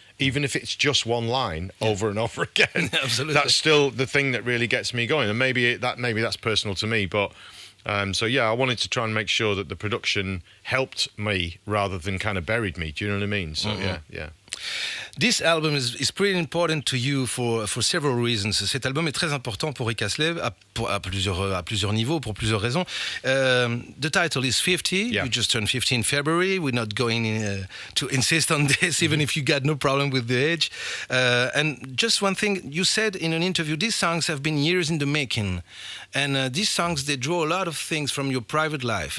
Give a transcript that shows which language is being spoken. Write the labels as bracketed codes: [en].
[en] Even if it's just one line over and over again, that's still the thing that really gets me going. And maybe that's personal to me, but so yeah, I wanted to try and make sure that the production helped me rather than kind of buried me. Do you know what I mean? So yeah. This album is pretty important to you for several reasons. [fr] Cet album est très important pour Rick Astley à plusieurs niveaux, pour plusieurs raisons. [en] The title is 50. You just turned 50 in February. We're not going to insist on this, even if you got no problem with the age. And just one thing, you said in an interview, these songs have been years in the making. And these songs, they draw a lot of things from your private life.